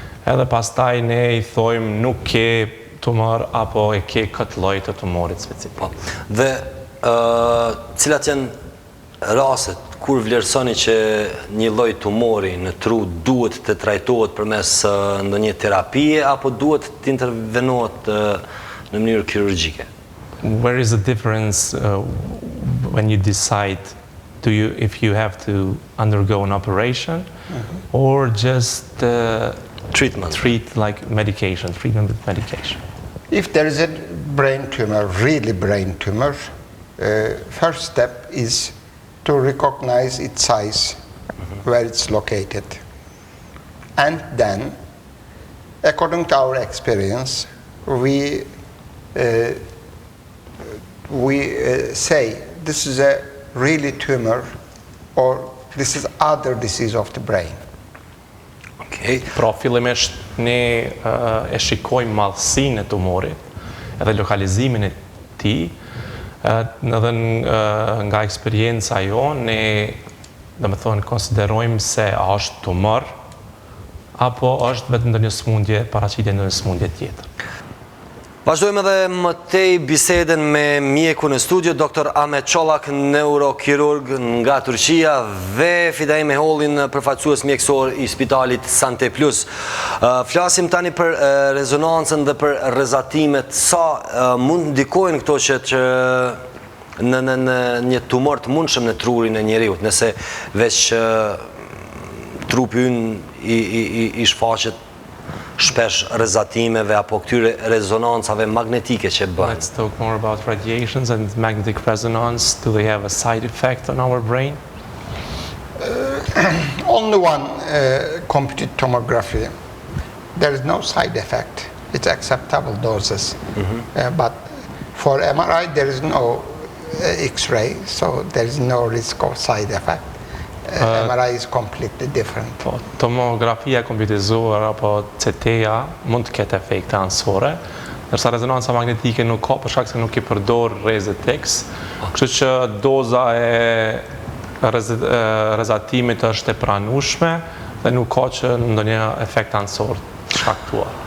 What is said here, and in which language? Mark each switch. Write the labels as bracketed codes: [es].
[sq] Edhe pastaj ne i thojmë nuk ke tumor apo e ke këtë lloj të tumorit specifik. Dhe cilat janë rastet kur vlerësoni që një lloj tumori në tru duhet të trajtohet përmes ndonjë terapie apo duhet të intervenohet në mënyrë kirurgjike? [en] Where is the difference when you decide if you have to undergo an operation or just treat like medication, treatment with medication? If there is a brain tumor, really brain tumor, first step is to recognize its size, where it's located. And then, according to our experience, we say this is a really tumor or this is other disease of the brain. Okay. [sq] Pra fillimisht ne e shikojmë madhësinë e tumorit edhe lokalizimin e tij, edhe nga eksperienca jonë ne domethënë konsiderojmë se a është tumor apo është vetëm ndonjë smundje, paraqitje ndonjë smundje tjetër. Vazhdojmë edhe më tej biseden me mjeku në studio, Dr. Ahmet Collak, neurokirurg nga Turqia dhe Fidaim Meholli, përfaqësues mjekësor i spitalit Sante Plus. Flasim tani për rezonancën dhe për rrezatimet, sa mund ndikojnë këto që në një tumor të mundshëm në trurin e njeriut, nëse veç trupi ynë i shfaqet shpesh rrezatimeve apo këtyre rezonancave magnetike që bëhen. [en] Let's talk more about radiations and magnetic resonance. Do they have a side effect on our brain? Only one computed tomography. There is no side effect. It's acceptable doses. But for MRI, there is no X-ray, so there is no risk of side effect. MRI is completely different. [sq] Po, tomografia kompjuterizuar apo CT-ja mund të ketë efekte anësore, ndërsa rezonanca magnetike nuk ka për shkak se nuk i përdor rrezet X, kështu që doza e rrezatimit është e pranueshme dhe nuk ka që ndonjë efekt anësor të shkaktuar.